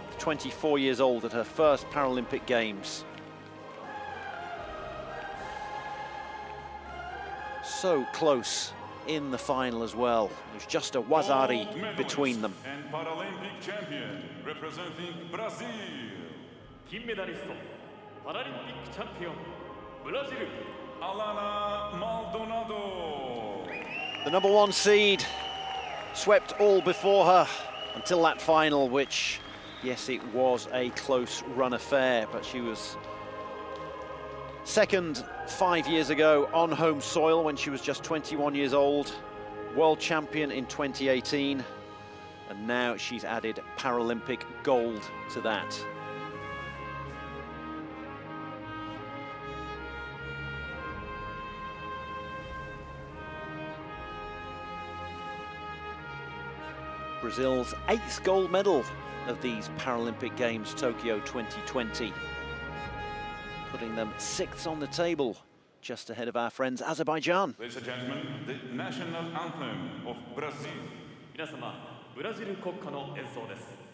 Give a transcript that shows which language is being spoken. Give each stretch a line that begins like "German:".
English: 24 years old at her first Paralympic Games. So close in the final as well. There's just a wazari between them. And Paralympic champion representing Brazil.
Japanese: 金メダリスト、パラリンピックチャンピオン、ブラジル。
English: Alana Maldonado. The number 1 seed swept all before her until that final, which, yes, it was a close run affair, but she was second 5 years ago on home soil when she was just 21 years old, world champion in 2018, and now she's added Paralympic gold to that. Brazil's 8th gold medal of these Paralympic Games Tokyo 2020. putting them 6th on the table, just ahead of our friends Azerbaijan. Ladies and gentlemen, the national anthem of Brazil.
Japanese: 皆様、ブラジル国歌の演奏です。